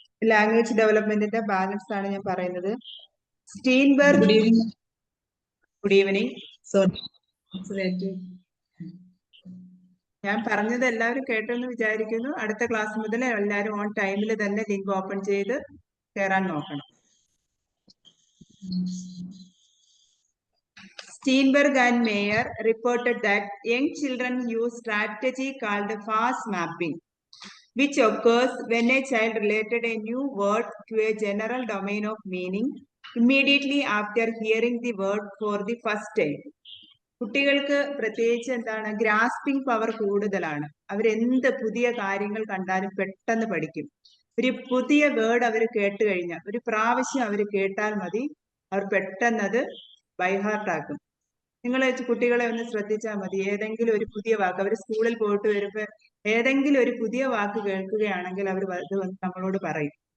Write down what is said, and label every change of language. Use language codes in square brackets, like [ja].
[ml] Language ഡെവലപ്മെന്റിന്റെ balance ആണ് ഞാൻ പറയുന്നത്. സ്റ്റീൻബർഗ്, [en] Good evening. [ml] ഞാൻ പറഞ്ഞത് എല്ലാവരും കേട്ടെന്ന് വിചാരിക്കുന്നു. അടുത്ത ക്ലാസ് മുതൽ എല്ലാവരും ഓൺ ടൈമിൽ തന്നെ ലിങ്ക് ഓപ്പൺ ചെയ്ത് കയറാൻ നോക്കണം. [en] Steenberg and Mayer reported that young children use strategy called fast mapping, which occurs when a child related a new word to a general domain of meaning immediately after hearing the word for the first time. [ml] കുട്ടികൾക്ക് പ്രത്യേകിച്ച് എന്താണ്, grasping power കൂടുതലാണ്. അവരെന്ത് പുതിയ കാര്യങ്ങൾ കണ്ടാലും പെട്ടെന്ന് പഠിക്കും. ഒരു പുതിയ വേർഡ് അവർ കേട്ട് കഴിഞ്ഞാൽ, ഒരു പ്രാവശ്യം അവർ കേട്ടാൽ മതി, അവർ പെട്ടെന്ന് അത് ബൈഹാർട്ടാക്കും. നിങ്ങൾ കുട്ടികളെ ഒന്ന് ശ്രദ്ധിച്ചാൽ മതി. ഏതെങ്കിലും ഒരു പുതിയ വാക്ക് അവർ സ്കൂളിൽ പോയിട്ട് വരുമ്പോൾ ഏതെങ്കിലും ഒരു പുതിയ വാക്ക് കേൾക്കുകയാണെങ്കിൽ അവർ ഇത് നമ്മളോട് പറയും.